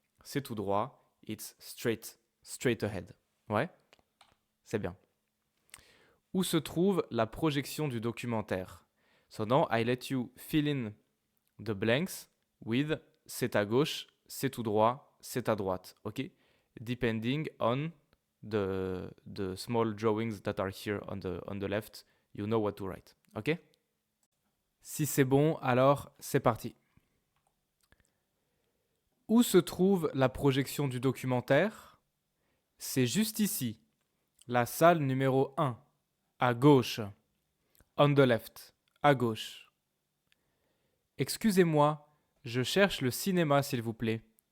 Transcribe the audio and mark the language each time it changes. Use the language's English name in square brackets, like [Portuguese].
[French] C'est tout droit, [English] it's straight ahead. [French] Ouais? C'est bien. Où se trouve la projection du documentaire? [English] So now I let you fill in the blanks with [French] c'est à gauche, c'est tout droit, c'est à droite. Ok? [English] Depending on the small drawings that are here on the left, you know what to write. Ok? [French] Si c'est bon, alors c'est parti. Où se trouve la projection du documentaire? C'est juste ici, la salle numéro 1, à gauche. [English] On the left, [French] à gauche. Excusez-moi, je cherche le cinéma, s'il vous plaît.